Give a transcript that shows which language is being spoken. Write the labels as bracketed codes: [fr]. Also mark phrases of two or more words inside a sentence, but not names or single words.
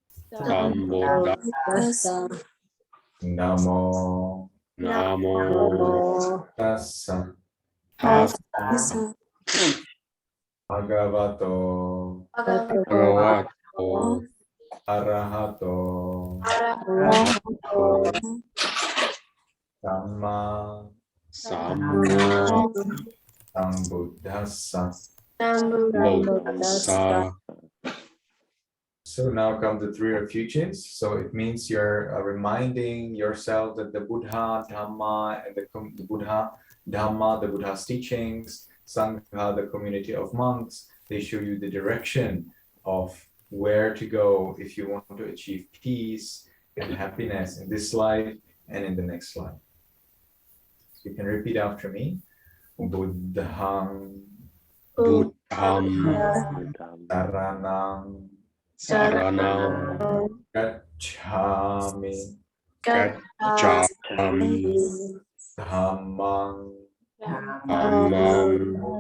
[pi] Namo Tassa Bhagavato Arahato Samma Sambuddhassa. [en] So now come the three refuges. So it means you're reminding yourself that the Buddha, Dhamma, and the Buddha, Dhamma, the Buddha's teachings, Sangha, the community of monks, they show you the direction of where to go if you want to achieve peace and happiness in this life and in the next life. So you can repeat after me. [pi] Buddham, Saranam, Saranam Gacchami, Gacchami Dhammam, Dhammam